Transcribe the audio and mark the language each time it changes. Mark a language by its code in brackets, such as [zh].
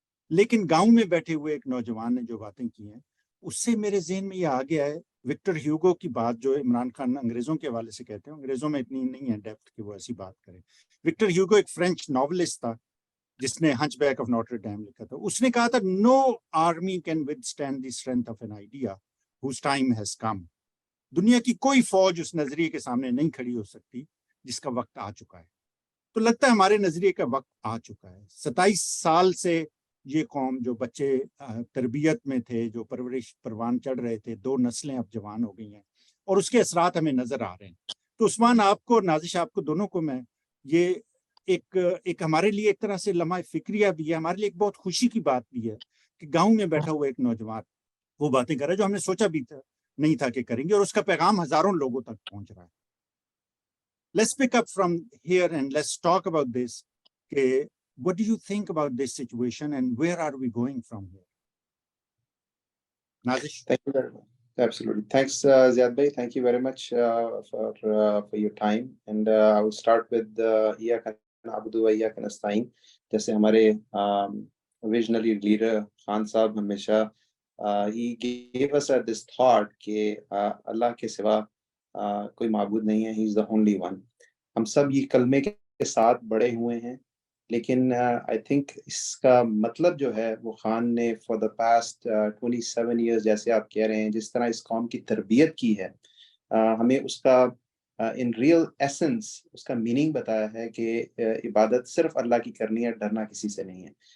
[ur] لیکن گاؤں میں بیٹھے ہوئے ایک نوجوان نے جو باتیں کی ہیں اس سے میرے ذہن میں یہ آ گیا ہے وکٹر ہیوگو کی بات, جو عمران خان انگریزوں کے حوالے سے کہتے ہیں. انگریزوں میں اتنی نہیں ہے ڈیپتھ کہ وہ ایسی بات کرے. وکٹر ہیوگو ایک فرینچ ناولسٹ تھا جس نے ہنچ بیک آف نوٹر ڈیم لکھا تھا. اس نے کہا تھا [en] No army can withstand the strength of an idea whose time has come. [ur] دنیا کی کوئی فوج اس نظریے کے سامنے نہیں کھڑی ہو سکتی جس کا وقت آ چکا ہے. تو لگتا ہے ہمارے نظریے کا وقت آ چکا ہے. 27 سال سے یہ قوم, جو بچے تربیت میں تھے, جو پرورش پروان چڑھ رہے تھے, 2 نسلیں اب جوان ہو گئی ہیں اور اس کے اثرات ہمیں نظر آ رہے ہیں. تو عثمان آپ کو, نازش آپ کو, دونوں کو میں یہ ایک ہمارے لیے ایک طرح سے لمحہ فکریہ بھی ہے, ہمارے لیے ایک بہت خوشی کی بات بھی ہے کہ گاؤں میں بیٹھا ہوا ایک نوجوان وہ باتیں کر رہا ہے جو ہم نے سوچا بھی نہیں تھا کہ کریں گے, اور اس کا پیغام ہزاروں لوگوں تک پہنچ رہا ہے. [en] Let's pick up from here and let's talk about this. What do you think about this situation and where are we going from here? Nazish? Thank you very much. Absolutely. Thanks, Ziad Bhai. Thank you very much for your time. And I will start with [ar] Iyaka na'budu wa iyaka nasta'in. [ur] جیسے ہمارے visionary leader Khan صاحب ہمیشہ [en] he gave us this thought [ur] کہ اللہ کے سوا کوئی معبود نہیں ہے, [en] he is the only one. [ur] ہم سب یہ کلمے کے ساتھ بڑے ہوئے ہیں, لیکن آئی تھنک اس کا مطلب جو ہے وہ خان نے [en] for the past 27 years, [ur] جیسے آپ کہہ رہے ہیں, جس طرح اس قوم کی تربیت کی ہے, ہمیں اس کا ان ریئل ایسنس اس کا میننگ بتایا ہے کہ عبادت صرف اللہ کی کرنی ہے, ڈرنا کسی سے نہیں ہے.